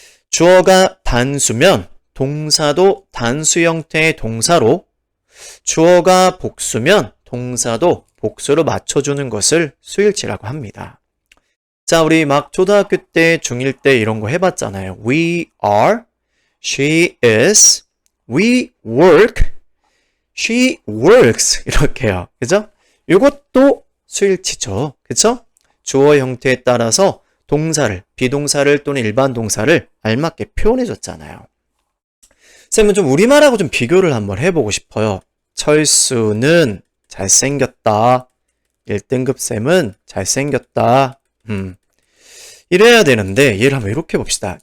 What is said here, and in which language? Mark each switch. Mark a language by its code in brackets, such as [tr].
[ko] 주어가 단수면 동사도 단수 형태의 동사로, 주어가 복수면 동사도 복수로 맞춰주는 것을 수일치라고 합니다. 자, 우리 막 초등학교 때, 중1 때 이런 거 해봤잖아요. [en] We are, she is, we work, she works 이렇게요. [ko] 그죠? 이것도 수일치죠. 그쵸? 주어 형태에 따라서 동사를, 비동사를 또는 일반 동사를 알맞게 표현해 줬잖아요. 쌤은 좀 우리말하고 좀 비교를 한번 해보고 싶어요. 철수는 잘생겼다. 1등급 쌤은 잘생겼다. 이래야 되는데 얘를 한번 이렇게 봅시다.